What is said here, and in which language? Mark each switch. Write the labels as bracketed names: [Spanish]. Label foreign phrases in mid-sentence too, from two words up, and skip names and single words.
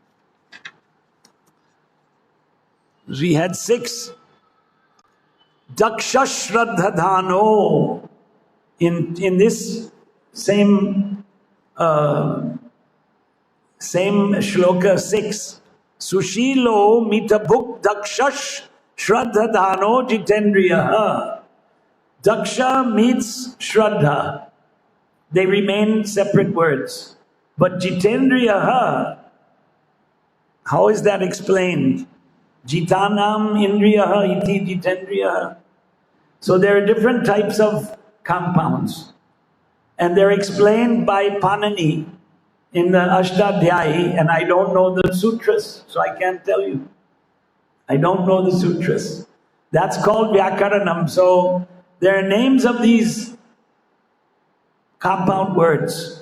[English] We had 6. [Sanskrit] Daksha Shraddhadhano. [English] In this same shloka 6. [Sanskrit] Sushilo mitabhuk dakshash shraddhadhano jitendriyaha. [English] Daksha meets Shraddha. They remain separate words. But jitendriyaha, how is that explained? [Sanskrit] Jitanam indriyaha iti jitendriyaha. [English] So there are different types of compounds. And they're explained by Panini in the Ashtadhyayi, and I don't know the sutras, so I can't tell you. I don't know the sutras. That's called Vyakaranam. So there are names of these compound words.